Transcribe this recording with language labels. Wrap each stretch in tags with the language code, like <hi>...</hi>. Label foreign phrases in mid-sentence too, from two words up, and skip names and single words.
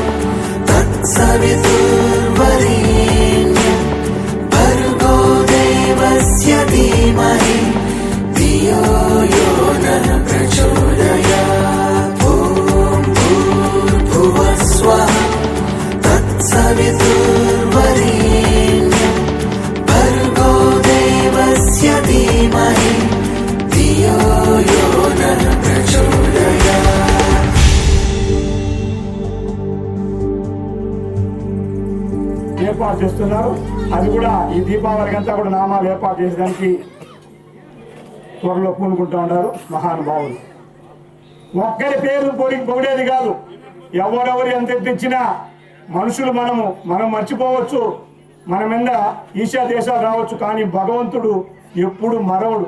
<sa>तत्सवितुर्वरेण्यं भर्गो देवस्य धीमहि धियो यो नः प्रचोदयात् स्वः तत्सवितुर्वरेण्यं भर्गो देवस्य धीमहि धियो यो नः प्रचोदयात्</sa> <te>ఏర్పాటు చేస్తున్నారు. అది కూడా ఈ దీపావళికి అంతా కూడా నామాలు ఏర్పాటు చేసడానికి త్వరలో పూనుకుంటూ ఉన్నారు మహానుభావులు. ఒక్కరి పేరు పొగిడేది కాదు, ఎవరెవరు ఎంత తెచ్చినా మనుషులు మనం మర్చిపోవచ్చు, మన మీద ఈశా దేశాలు రావచ్చు, కానీ భగవంతుడు ఎప్పుడు మరవడు.</te>